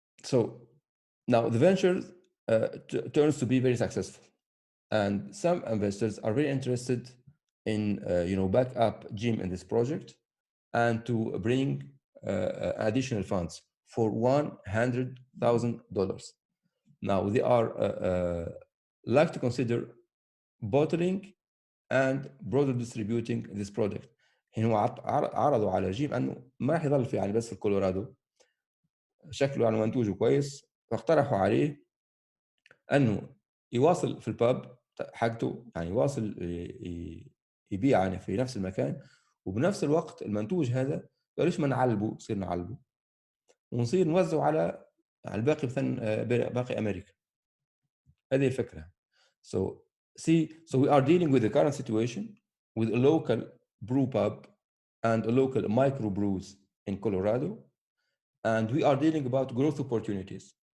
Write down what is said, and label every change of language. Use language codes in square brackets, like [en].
[en] So now the venture turns to be very successful, and some investors are very interested in back up Jim in this project and to bring additional funds for $100,000. Now they are like to consider bottling and broader distributing this product. [ar] يعني هو عرضوا على جيم انه ما راح يظل في يعني بس في الكولورادو، شكله يعني منتوجه كويس، فاقترحوا عليه انه يواصل في الباب حقته، يعني يواصل يبيع يعني في نفس المكان، وبنفس الوقت المنتوج هذا ليش ما نعلبه، نصير نعلبه ونصير نوزعه على الباقي، مثلا باقي امريكا. هذه الفكره. [en] So we are dealing with the current situation with a local brew pub and a local micro brews in Colorado, and we are dealing about growth opportunities.